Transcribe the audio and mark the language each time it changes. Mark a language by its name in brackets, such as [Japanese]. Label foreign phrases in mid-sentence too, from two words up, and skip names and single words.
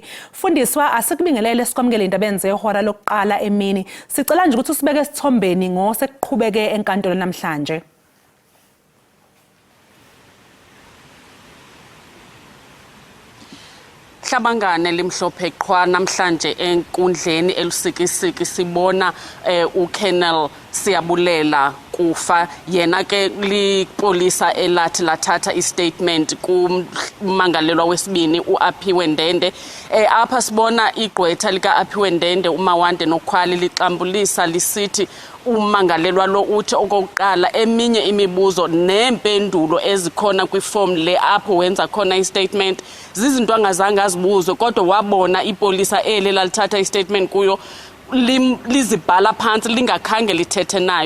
[Zulu] Fundiswa asikubingelele sikwamukele into abenze ehora lokuqala emini. Sicela nje ukuthi usibeke esithombeni ngosekuqhubeke enkantolo namhlanje. [Xhosa] Hlabangane limhlophe qhwa namhlanje enkundleni elusikisiki sibona uKolonel Siyabulela kufa yena ke lipolisa elathi lathatha istatement kumangalelwa wesibini uAphiwe Ndende. Apha sibona igqwetha lika Aphiwe Ndende uMawande noKhwali lixambulisa lisithi umangalelwa lo uthi okokuqala eminye imibuzo nempendulo ezikhona kwiform le apho wenza khona istatement zizinto angazange azibuzwe kodwa wabona ipolisa ele lalithatha istatement kuyo lizibhala phansi lingakhange lithethe nayo.